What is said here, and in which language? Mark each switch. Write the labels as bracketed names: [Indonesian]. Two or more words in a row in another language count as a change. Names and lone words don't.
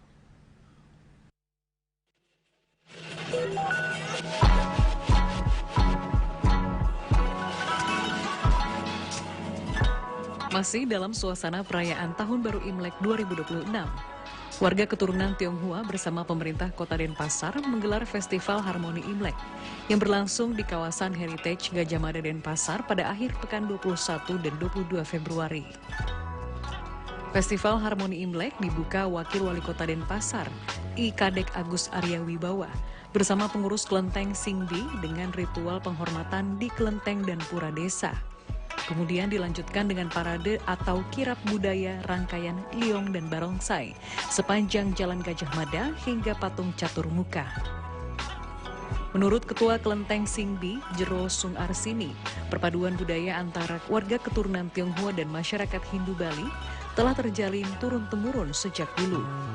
[Indonesian] Masih dalam suasana perayaan Tahun Baru Imlek 2026, warga keturunan Tionghoa bersama pemerintah Kota Denpasar menggelar Festival Harmoni Imlek yang berlangsung di kawasan Heritage Gajah Mada Denpasar pada akhir pekan 21 dan 22 Februari. Festival Harmoni Imlek dibuka Wakil Wali Kota Denpasar, I Kadek Agus Arya Wibawa, bersama pengurus Kelenteng Singbi dengan ritual penghormatan di kelenteng dan pura desa. Kemudian dilanjutkan dengan parade atau kirap budaya rangkaian Liong dan Barongsai sepanjang Jalan Gajah Mada hingga patung catur muka. Menurut Ketua Kelenteng Singbi, Jero Sung Arsini, perpaduan budaya antara warga keturunan Tionghoa dan masyarakat Hindu Bali telah terjalin turun-temurun sejak dulu.